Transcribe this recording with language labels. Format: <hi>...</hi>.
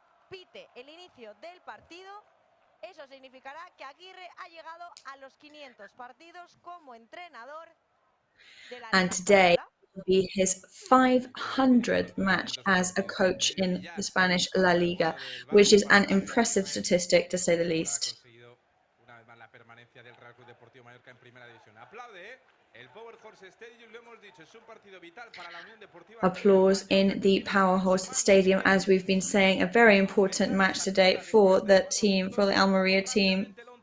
<es>Pite el inicio del partido, eso significará que Aguirre ha llegado a los 500 partidos como entrenador de la Liga.</es> <en>And today will be his 500th match as a coach in the Spanish La Liga, which is an impressive statistic to say the least.</en> <es>Una vez más la permanencia del Real Club Deportivo Mallorca en primera división. Aplaude, el Powerhouse Stadium, lo hemos dicho, es un partido vital para la Unión Deportiva.</es> <en>Applause in the Powerhouse Stadium, as we've been saying, a very important match today for the team, for the Almería team.</en>